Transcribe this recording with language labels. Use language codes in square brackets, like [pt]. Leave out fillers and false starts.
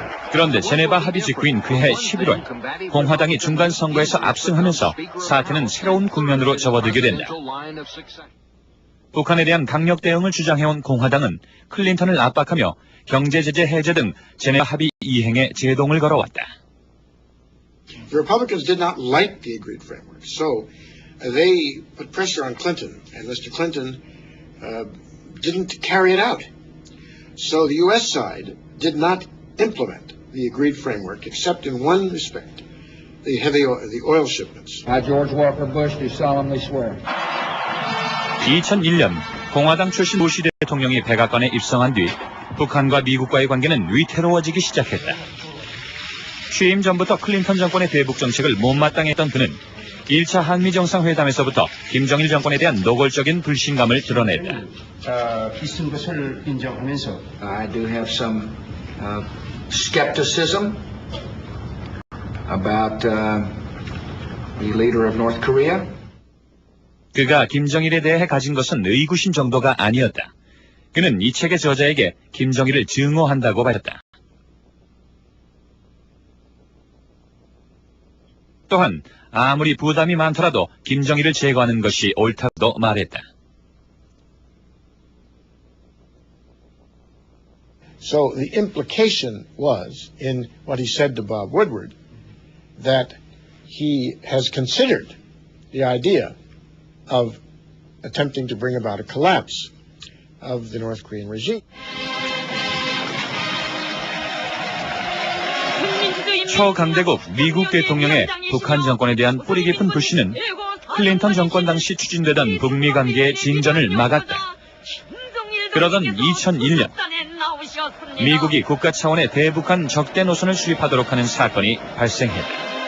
[ko] 그런데 제네바 합의 직후인 그해 11월 공화당이 중간 선거에서 압승하면서 사태는 새로운 국면으로 접어들게 된다. 북한에 대한 강력 대응을 주장해온 공화당은 클린턴을 압박하며 경제 제재 해제 등 제네바 합의 이행에 제동을 걸어왔다. [en] The Republicans did not like the agreed framework, so they put pressure on Clinton, and Mr. Clinton didn't carry it out. So the U.S. side did not implement the agreed framework, except in one respect, the oil shipments. I, George Walker Bush, do solemnly swear. [ko] 2001년 공화당 출신 부시 대통령이 백악관에 입성한 뒤 북한과 미국과의 관계는 위태로워지기 시작했다. 취임 전부터 클린턴 정권의 대북 정책을 못마땅했던 그는 1차 한미 정상회담에서부터 김정일 정권에 대한 노골적인 불신감을 드러냈다. 비슷한 것을 인정하면서 [en] I do have some skepticism about the leader of North Korea. [ko] 그가 김정일에 대해 가진 것은 의구심 정도가 아니었다. 그는 이 책의 저자에게 김정일을 증오한다고 밝혔다. 또한 아무리 부담이 많더라도 김정일을 제거하는 것이 옳다고 말했다. [en] So the implication was, in what he said to Bob Woodward, that he has considered the idea of attempting to bring about a collapse of the North Korean regime. [ko] 초강대국 미국 대통령의 북한 정권에 대한 뿌리 깊은 불신은 클린턴 정권 당시 추진되던 북미 관계의 진전을 막았다. 그러던 2001년 미국이 국가 차원의 대북한 적대 노선을 수립하도록 하는 사건이 발생했다.